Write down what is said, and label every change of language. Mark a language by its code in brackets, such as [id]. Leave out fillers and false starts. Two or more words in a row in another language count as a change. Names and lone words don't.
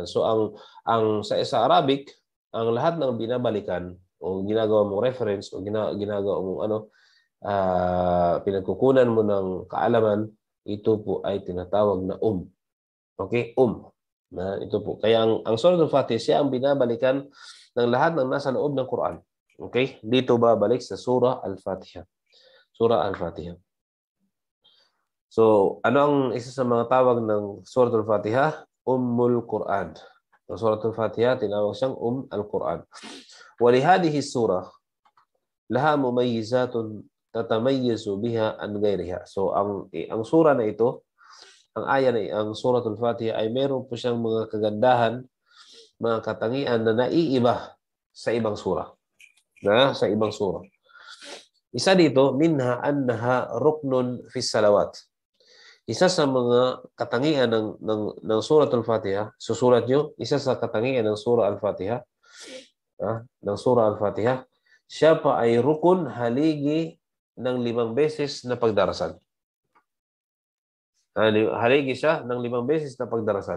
[tl] So ang sa Arabic, ang lahat ng binabalikan o ginagawa mong reference o ginagawa mong pinagkukunan mo ng kaalaman, ito po ay tinatawag na Okay? Ito po. Kaya ang Surah Al-Fatiha, siya ang binabalikan ng lahat ng nasa loob ng Quran. Okay? Dito babalik sa Surah Al-Fatiha. Surah Al-Fatiha. So, ano ang isa sa mga tawag ng Surah Al-Fatiha? Ummul Quran. Ang Surah Al-Fatiha, tinawag siyang Al-Quran. [ar] ولهذه سورة لها مميزات تتميز بها عن غيرها. [tl] So, ang surah na ito, ang Surah Al-Fatiha ay meron po siyang mga kagandahan, mga katangian na naiiba sa ibang surah. Isa dito, [ar] منها أنها ركن في الصلوات. [tl] Isa sa mga katangian ng Surah Al-Fatiha, susulat nyo, isa sa katangian ng Surah Al-Fatiha, ng Surah Al-Fatiha, siya pa ay rukun haligi ng 5 beses na pagdarasal. Haligi siya ng 5 beses na pagdarasal.